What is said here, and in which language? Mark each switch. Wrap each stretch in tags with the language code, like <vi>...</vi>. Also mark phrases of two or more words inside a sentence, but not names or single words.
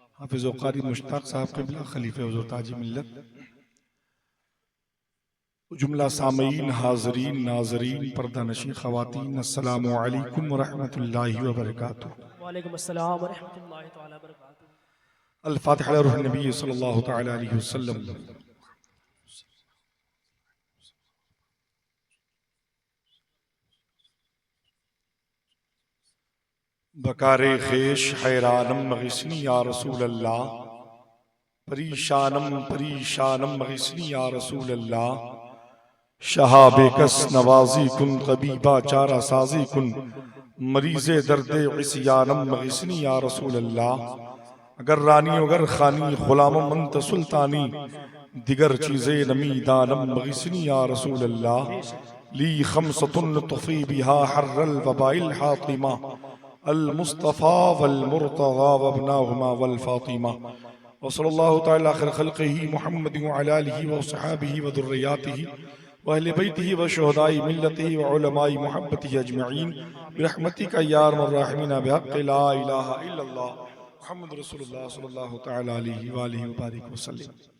<ur>حافظ و قاری مشتاق صاحب قبلہ خلیفہ حضور تاج ملت، جملہ سامعین، حاضرین، ناظرین، پردہ نشیں خواتین,</ur> <ar>السلام عليكم ورحمة الله وبركاته. وعليكم السلام ورحمة الله تعالى وبركاته. الفاتحة إلى روح النبي صلى الله تعالى عليه وسلم.</ar> <fa>بکار خویش حیرانم</fa> <ar>أغثني يا رسول الله,</ar> <fa>پریشانم پریشانم</fa> <ar>أغثني يا رسول الله.</ar> <fa>شهابه کس نوازی کن قبیبا چاره سازی کن، مریض درد عصیانم</fa> <ar>أغثني يا رسول الله.</ar> <fa>اگر رانی اگر خوانی غلام منت سلطانی، دگر چیزی نمی دانم</fa> <ar>أغثني يا رسول الله. لي خمسة أطفي بها حر الوباء الحاطمة, المصطفى والمرتضى وابناهما والفاطمة. وصلى الله تعالى خير خلقه محمد وعلى آله وأصحابه وذرياته وأهل بيته وشهداء ملته وعلماء محبته أجمعين برحمتك يا أرحم الراحمين بحق لا إله إلا الله محمد رسول الله صلى الله تعالى عليه وعلى آله وبارك وسلم.</ar>